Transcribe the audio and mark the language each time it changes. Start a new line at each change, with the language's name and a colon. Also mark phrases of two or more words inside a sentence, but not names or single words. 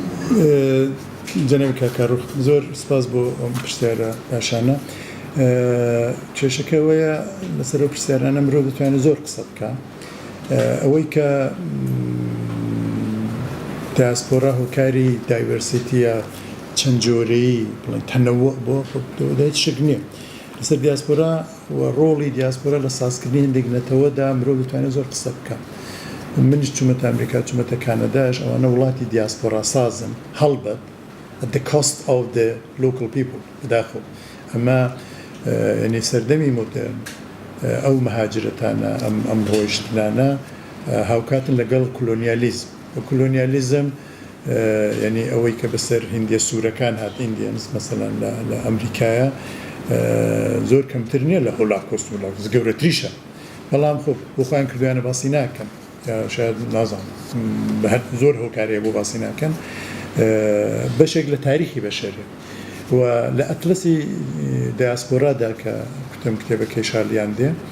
Central Kurdish: جەنابی کاکاڕوخ زۆر سپاس بۆ ئەم پرسیارە پاشانە کێشەکە ئەوەیە لەسەر ئەو پرسیارانە مرۆڤ دەتوانێت زۆر قسە بکە ئەوەی کە دایاسپۆرا هۆکاری دایڤەرسیتیە چەند جۆرەیی بڵێن تەنەوع بۆ دایت شک نییە لەسەر دیاسپۆرا و ڕۆڵی دیاسپۆرا لە سازکردنی هەندێک نەتەوەدا مرۆڤ دەتوانێت زۆر قسە بکە منیش چوومەتە ئەمریکا چوومەتە کانەداش ئەوانە وڵاتی دیاسپۆرا سازن هەڵبەت
English: at the cost of the local people
Central Kurdish: بداخۆ ئەمە ینی سەردەمی مۆدرن ئەو مەهاجرەتانە ئەم ڕۆیشتنانە هاوکاتن لەگەڵ کۆلۆنیالیزم و کۆلۆنیالیزم ینی ئەوەی کە بەسەر هیندیە سوورەکان هات ئیندیەنز مەسەلەن لە ئەمریکایە زۆر کەمتر نییە لە هۆلاکۆست وڵاکۆست گەورەتریشە بەڵام خۆ بۆ خۆیان کردویانە باسی ناکەن شاید نازانم زۆر هۆکارەیە بۆ باسی ناکەن بەشێک لە تاریخی بەشەرێ و لە ئەتلەسی دایاسپۆرادا کە کوتم کتێبەکەی شالیان دێ